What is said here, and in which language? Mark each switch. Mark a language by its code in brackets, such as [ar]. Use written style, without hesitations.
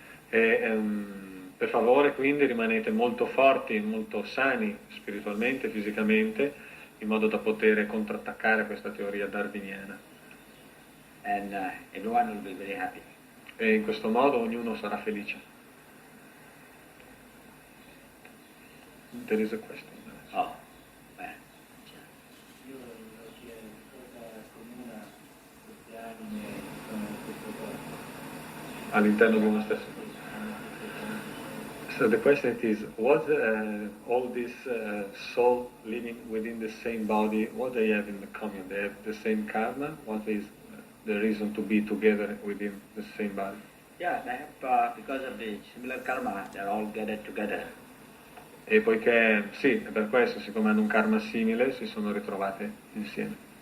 [it] E per favore quindi rimanete molto forti, molto sani spiritualmente, fisicamente, in modo da poter contrattaccare questa teoria darwiniana. [en] And everyone will be very happy. [it] E in questo modo ognuno sarà felice. [en] There is a question. Oh, well, [it] Io volevo chiedere cosa comuna queste anime con questo corpo. All'interno di uno stesso. [en] So the question is, what all this soul living within the same body, what they have in common? They have the same karma? What is the reason to be together within the same body? yeah, they have, because of the similar karma, they're all gathered together. [it] E poiché, sì, è per questo, siccome hanno un karma simile, si sono ritrovate insieme.